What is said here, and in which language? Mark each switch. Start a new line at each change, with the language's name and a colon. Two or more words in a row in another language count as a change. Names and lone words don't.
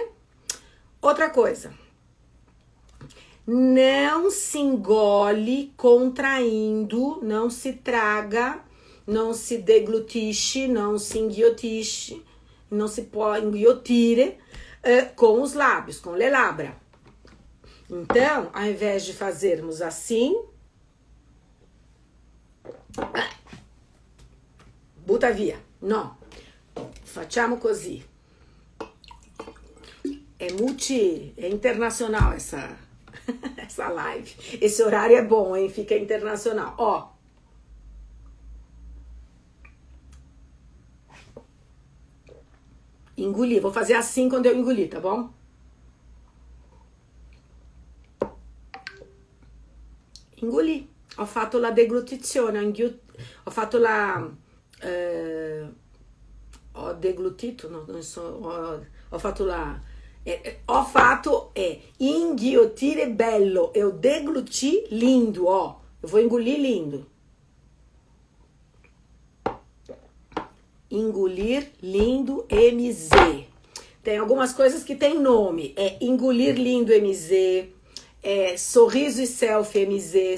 Portuguese: Outra coisa. Não se engole contraindo, não se traga, não se deglutisce, não se enguiotisce, não se pode enguiotire com os lábios, com
Italian: le labbra.
Portuguese: Então, ao invés de fazermos assim,
Italian: butta via. Não. Facciamo così.
Portuguese: É internacional essa live. Esse horário é bom, hein? Fica internacional. Ó. Engolir. Vou fazer assim quando eu engolir, tá bom? Engoli.
Italian: Ho fatto la deglutizione, ho fatto la... ho deglutito, non so, ho fatto la... ho fatto inghiottire bello,
Portuguese: eu degluti lindo, ó. Eu vou engolir lindo. Engolir lindo MZ. Tem algumas coisas que tem nome. É engolir lindo MZ, sorriso e selfie MZ.